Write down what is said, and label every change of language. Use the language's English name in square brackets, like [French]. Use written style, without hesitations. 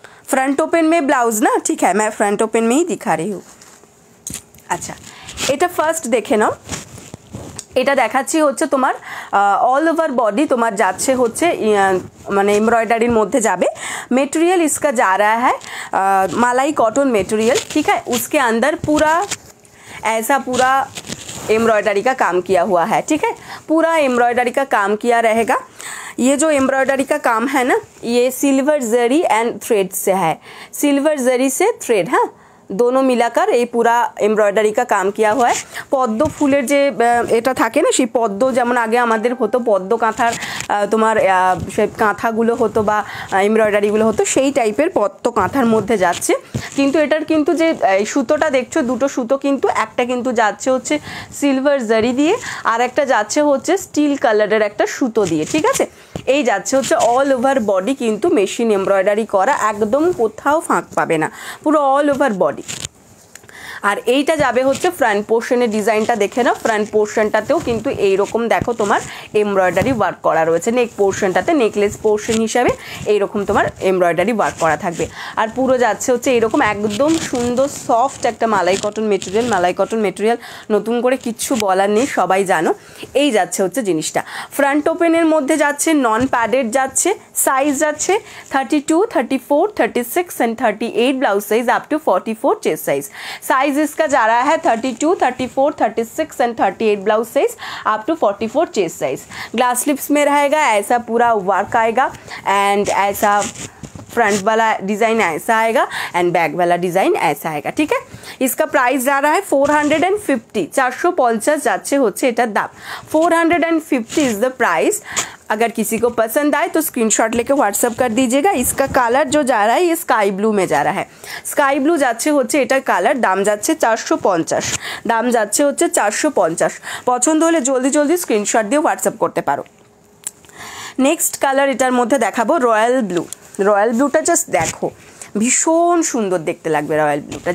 [Hindi] Front open में blouse ना, ठीक है, मैं फ्रंट ओपन में ही दिखा रही हूँ। [Bangla] আচ্ছা, এটা ফার্স্ট দেখে নাও। এটা দেখাচ্ছি হচ্ছে তোমার অল ওভার বডি তোমার যাচ্ছে হচ্ছে মানে एम्ब्रॉयडरी মধ্যে যাবে। [Hindi] मटेरियल इसका जा रहा है मलाई कॉटन मटेरियल, ठीक है। उसके अंदर पूरा ऐसा पूरा एम्ब्रॉयडरी का काम किया हुआ है, ठीक है। पूरा एम्ब्रॉयडरी का काम किया रहेगा। ये जो एम्ब्रॉयडरी का काम है ना, ये सिल्वर जरी एंड थ्रेड से है, सिल्वर जरी से थ्रेड, हाँ, दोनों मिलाकर ये पूरा एम्ब्रॉयडरी का काम किया हुआ है। [Bangla] পদ্ম ফুলের যে এটা থাকে না, সেই পদ্ম যেমন আগে আমাদের হতো পদ্ম কাঁথার তোমার সেই কাঁথাগুলো হতো বা এমব্রয়ডারিগুলো হতো, সেই টাইপের পদ্ম কাঁথার মধ্যে যাচ্ছে। কিন্তু এটার কিন্তু যে সুতোটা দেখছো, দুটো সুতো কিন্তু, একটা কিন্তু যাচ্ছে হচ্ছে সিলভার জারি দিয়ে, আর একটা যাচ্ছে হচ্ছে স্টিল কালারের একটা সুতো দিয়ে, ঠিক আছে। এই যাচ্ছে হচ্ছে অল ওভার বডি কিন্তু মেশিন এমব্রয়ডারি করা, একদম কোথাও ফাঁক পাবে না, পুরো অল ওভার বডি। আর এইটা যাবে হচ্ছে ফ্রন্ট পোর্শনের ডিজাইনটা দেখে নাও। ফ্রন্ট পোর্শনটাতেও কিন্তু এইরকম দেখো তোমার এমব্রয়ডারি ওয়ার্ক করা রয়েছে। নেক পোর্শনটাতে নেকলেস পোর্শন হিসাবে এইরকম তোমার এমব্রয়ডারি ওয়ার্ক করা থাকবে। আর পুরো যাচ্ছে হচ্ছে এইরকম একদম সুন্দর সফট একটা মালাই কটন মেটেরিয়াল। মালাই কটন মেটেরিয়াল নতুন করে কিচ্ছু বলার নেই, সবাই জানো। এই যাচ্ছে হচ্ছে জিনিসটা। ফ্রন্ট ওপেনের মধ্যে যাচ্ছে নন প্যাডেড যাচ্ছে, সাইজ যাচ্ছে [English] 32, 34, 36 and 38 blouse size up to 44 chest size. [Hindi] Size इसका जा रहा है 32, 34, 36 and 38 blouse size up to 44 chest size. Glass slips में रहेगा, ऐसा पूरा वर्क आएगा एंड ऐसा फ्रंट वाला डिज़ाइन ऐसा आएगा एंड बैक वाला डिज़ाइन ऐसा आएगा, ठीक है। इसका प्राइस जा रहा है 450, 450 [Bangla] যাচ্ছে হচ্ছে এটার দাম। [English] 450 is the price. [Hindi] अगर किसी को पसंद आए तो स्क्रीनशॉट लेके व्हाट्सअप कर दीजिएगा। इसका कलर जो जा रहा है ये स्काई ब्लू में जा रहा है। [Bangla] स्काई ब्लू যাচ্ছে হচ্ছে এটার কালার, দাম যাচ্ছে 450, দাম যাচ্ছে হচ্ছে 450। পছন্দ হলে জলদি জলদি স্ক্রিনশট দিয়ে হোয়াটসঅ্যাপ করতে পারো। নেক্সট কালার এটার মধ্যে দেখাবো রয়্যাল ব্লু। রয়্যাল ব্লুটা জাস্ট দেখো, ভীষণ সুন্দর দেখতে লাগবে রয়্যাল ব্লুটা।